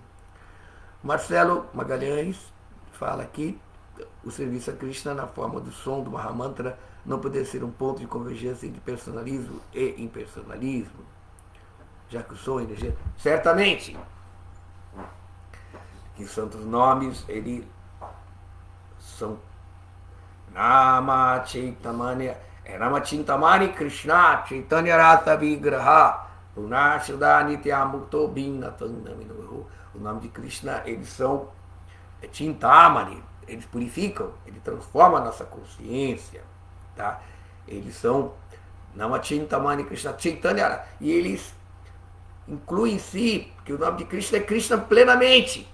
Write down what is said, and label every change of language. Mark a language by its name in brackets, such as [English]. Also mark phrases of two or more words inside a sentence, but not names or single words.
[Portuguese] Marcelo Magalhães fala aqui: o serviço a Krishna na forma do som do Mahamantra não poderia ser um ponto de convergência entre personalismo e impersonalismo, já que o som é energia. Certamente que os santos nomes, eles são [Sanskrit] Nama Chintamani Krishna Chaitanya Rasa Vigraha Punashada Nityamukto Bhinnatanamino. [Portuguese] O nome de Krishna, eles são Chintamani, eles purificam, eles transformam a nossa consciência, tá? Eles são [Sanskrit] Nama Chintamani Krishna Chaitanya, [Portuguese] e eles incluem em si, que o nome de Krishna é Krishna plenamente.